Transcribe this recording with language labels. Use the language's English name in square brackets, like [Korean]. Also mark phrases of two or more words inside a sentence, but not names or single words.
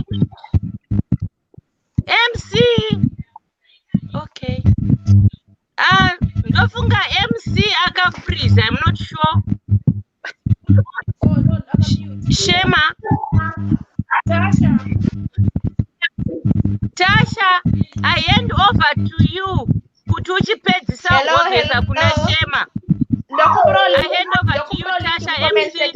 [English] Okay. [Shona] Nofunga MC aka freeze. [English] I'm not sure. Shema. Tasha, I hand over to you. [Shona] Kutuchi pedzisa kuweza kuna Shema. [English] I hand over to you, Tasha, MC.